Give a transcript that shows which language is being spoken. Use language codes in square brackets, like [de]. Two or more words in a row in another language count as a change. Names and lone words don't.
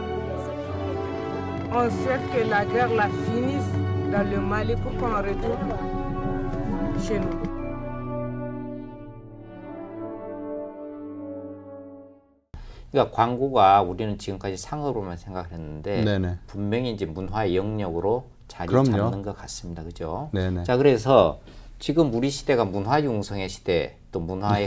[fr] On souhaite que la guerre la finisse dans le Mali pour qu'on retourne chez nous. [ko] 그러니까 광고가 우리는 지금까지 상업으로만 생각했는데 네네. 분명히 이제 문화의 영역으로 자리 그럼요. 잡는 것 같습니다. 그죠? 네네. 자, 그래서 지금 우리 시대가 문화 융성의 시대, 또 문화의